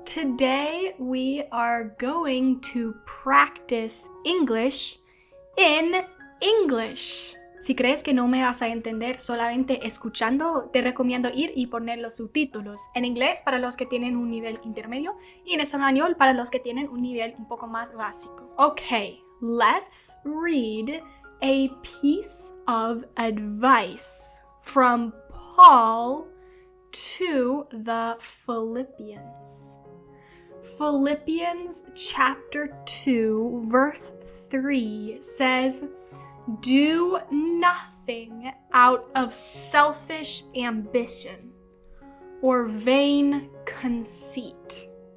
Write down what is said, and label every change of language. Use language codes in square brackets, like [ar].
[en] Today we are going to practice English in English. [es] Si crees que no me vas a entender solamente escuchando, te recomiendo ir y poner los subtítulos en inglés para los que tienen un nivel intermedio y en español para los que tienen un nivel un poco más básico. [en] Okay, let's read a piece of advice from Paul to the Philippians. Philippians chapter 2 verse 3 says, "Do nothing out of selfish ambition or vain conceit.